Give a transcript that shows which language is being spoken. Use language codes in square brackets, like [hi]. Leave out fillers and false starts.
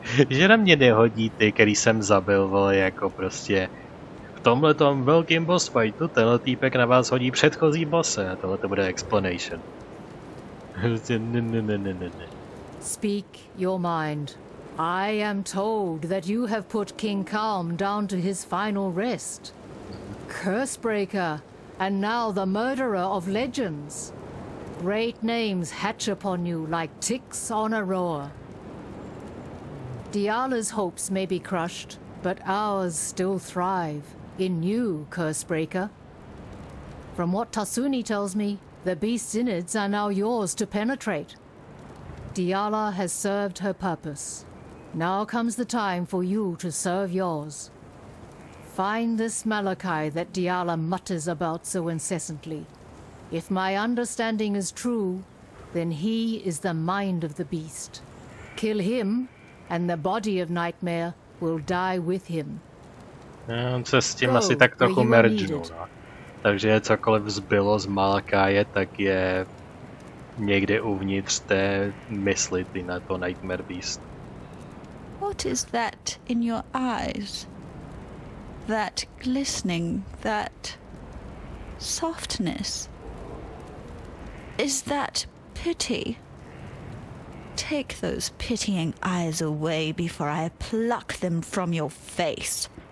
[cs] Že na mě nehodí ty, který jsem zabil, vole, jako prostě v tomhletom velkým boss fightu tenhle týpek na vás hodí předchozí bosse a tohle to bude explanation. Ne. [en] Speak your mind. I am told that you have put King Calm down to his final rest. Cursebreaker, and now the murderer of legends. Great names hatch upon you like ticks on a roar. Diala's hopes may be crushed, but ours still thrive in you, Cursebreaker. From what Tasuni tells me, the beast's innards are now yours to penetrate. Diala has served her purpose. Now comes the time for you to serve yours. Find this Malachi that Diala mutters about so incessantly. If my understanding is true, then he is the mind of the beast. Kill him, and the body of Nightmare will die with him. [cs] On se s tím asi tak trochu mergenu, no. Takže cokoliv zbylo z Malakáje, tak je někde uvnitř té mysli na to Nightmare Beast. [en] What is that in your eyes? That glistening, that softness? Is that pity? Take those pitying eyes away before I pluck them from your face.